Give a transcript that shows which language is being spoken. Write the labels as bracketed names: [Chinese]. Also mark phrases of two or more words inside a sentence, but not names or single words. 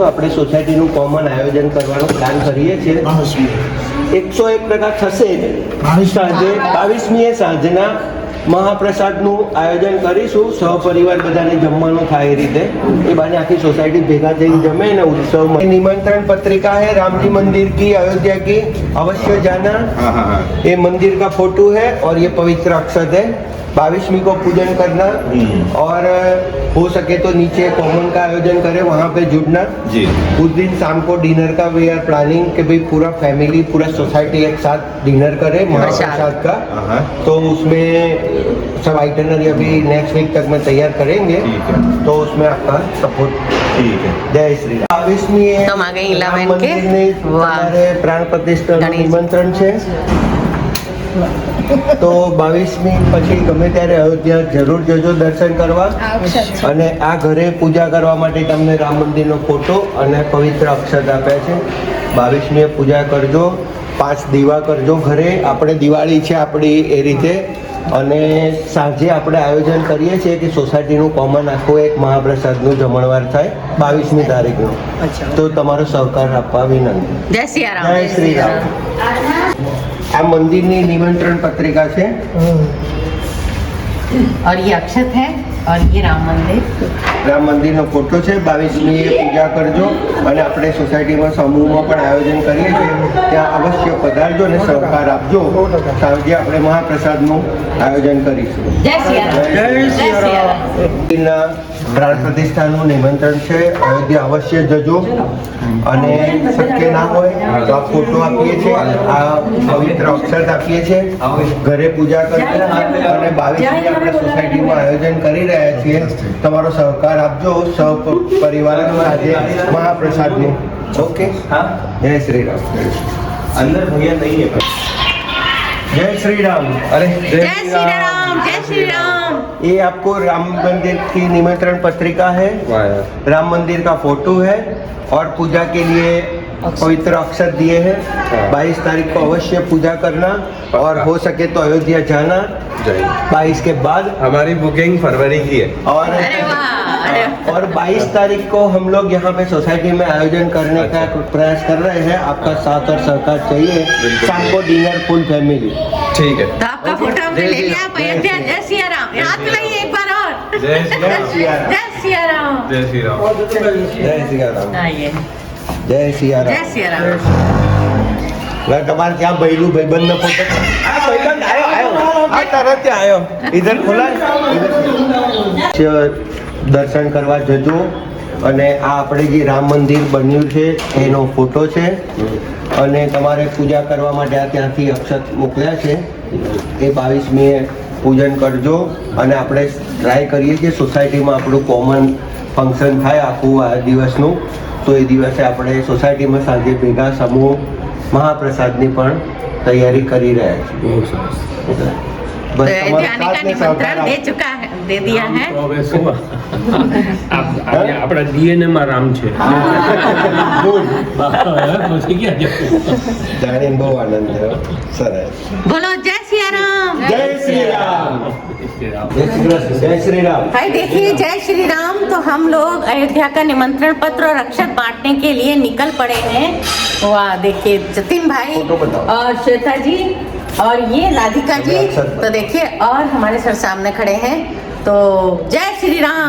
[Gujarati] આપણે સોસાયટીનું કોમન આયોજન કરવાનો પ્લાન કરીએ છીએ। 101% થશે જ। સાંજે 22મીએ સાંજના મહાપ્રસાદનું આયોજન કરીશું, સહપરિવાર બધાને જમવાનું થાય એ રીતે એ બાને આખી સોસાયટી ભેગા થઈને જમે ને ઉત્સવમાં। [Hindi] निमंत्रण पत्रिका है रामजी मंदिर की, अयोध्या की, अवश्य जाना। ये मंदिर का फोटो है और ये पवित्र अक्षत है। 22वीं को पूजन करना और हो सके तो नीचे कॉमन का आयोजन करें, वहाँ पे जुड़ना जी। उस दिन शाम को डिनर का [English] we are planning [Hindi] कि भाई पूरा फैमिली पूरा सोसाइटी एक साथ डिनर करे महाप्रसाद का, तो उसमें सब आइटनरी अभी [English] next week [Hindi] तक में तैयार करेंगे तो उसमें आपका सपोर्ट ठीक है। जय श्री राम। 22મી तुम आ गई 11 के हमारे प्राण प्रतिष्ठा निमंत्रण [Gujarati] છે તો 22મી પછી ગમે ત્યારે અયોધ્યા જરૂર જજો દર્શન કરવા અને આ ઘરે પૂજા કરવા માટે તમને રામ મંદિરનો ફોટો અને પવિત્ર અક્ષત આપ્યા છે। 22મીએ પૂજા કરજો 5 દીવા કરજો ઘરે. આપણે દિવાળી છે આપણી એ રીતે. અને સાંજે આપણે આયોજન કરીએ છીએ કે સોસાયટીનું કોમન આખું એક મહાપ્રસાદનું જમણવાર થાય 22મી તારીખનું. તો તમારો સહકાર આપવા વિનંતી. [Hindi] जय सिया राम [Gujarati] જય શ્રી રામ. આ મંદિરની નિમંત્રણ પત્રિકા છે. [Hindi] और ये अक्षत है और ये राम मंदिर. [Gujarati] રામ મંદિરનો ફોટો છે. 22મી પૂજા કરજો. અને આપણે સોસાયટીમાં સમૂહમાં પણ આયોજન કરીએ છીએ, ત્યાં અવશ્ય પધારજો અને સહકાર આપજો. સાંજે આપણે મહાપ્રસાદનું આયોજન કરીશું. [Hindi] जय सिया राम. [Gujarati] જય [Hindi] सिया राम. [Gujarati] મંદિરના પ્રાણ પ્રતિષ્ઠાનું નિમંત્રણ છે. અયોધ્યા અવશ્ય જજો. અને શક્ય ના હોય તો આ ફોટો આપીએ છીએ, આ પવિત્ર અક્ષત આપીએ છીએ. ઘરે પૂજા કરજો. અને 22મી આપણે સોસાયટીમાં આયોજન કરી રહ્યા છીએ. તમારો સહકાર આપજો સહપરિવાર આજે મહાપ્રસાદનું. ઓકે. જય શ્રી રામ. [Hindi] अंदर भैया नहीं है. जय श्री राम. अरे जय श्री राम. जय श्री राम. ये आपको राम मंदिर की निमंत्रण पत्रिका है. राम मंदिर का फोटो है और पूजा के लिए पवित्र अक्षर दिए हैं. 22 तारीख को अवश्य पूजा करना और हो सके तो अयोध्या जाना 22 के बाद. हमारी बुकिंग फरवरी की है. और अरे वाह. अरे और 22 तारीख को हम लोग यहाँ पे सोसाइटी में आयोजन करने का प्रयास कर रहे हैं. आपका साथ और सहकार चाहिए. शाम को [English] dinner full family. [Hindi] ठीक है. तो आपका फोटो हमने ले लिया. आप अयोध्या. जय सिया राम. हाथ मिलाइए एक बार और. जय श्री राम. जय सिया राम. जय श्री राम. जय सिया राम. आइए. जय सिया जय राम. सिया राम. [Gujarati] તમારે ત્યાં ભૈલું ભાઈબંધનો ફોટો. આ ભાઈબંધ આયો. આ તરત આયો. [Hindi] इधर खोला. [Gujarati] દર્શન કરવા જજો. અને આ આપણે જે રામ મંદિર બન્યું છે એનો ફોટો છે. અને તમારે પૂજા કરવા માટે આ ત્યાંથી અક્ષત મોકલ્યા છે. એ 22મીએ પૂજન કરજો. અને આપણે ટ્રાય કરીએ છીએ સોસાયટીમાં આપણું કોમન ફંક્શન થાય આખું આ દિવસનું. તો એ દિવસે આપણે સોસાયટીમાં સાંજે ભેગા સમૂહ મહાપ્રસાદની પણ તૈયારી કરી રહ્યા છીએ. [Hindi] तो अयोध्या आने का निमंत्रण दे चुका है, दे दिया है. [Gujarati] આપણા ડીએનએ માં રામ છે. જાણીને બહુ આનંદ થયો. સરસ. [Hindi] बोलो जय सिया राम. [Gujarati] જય શ્રી રામ. જય શ્રી રામ. [Hindi] भाई देखिए, जय श्री राम. तो हम लोग अयोध्या का निमंत्रण पत्र और अक्षत बांटने के लिए निकल पड़े हैं. वाह, देखिए जतिन भाई फोटो बताओ. और श्वेता जी और ये राधिका जी. अक्षत तो देखिए, और हमारे सर सामने खड़े हैं. तो जय श्री राम.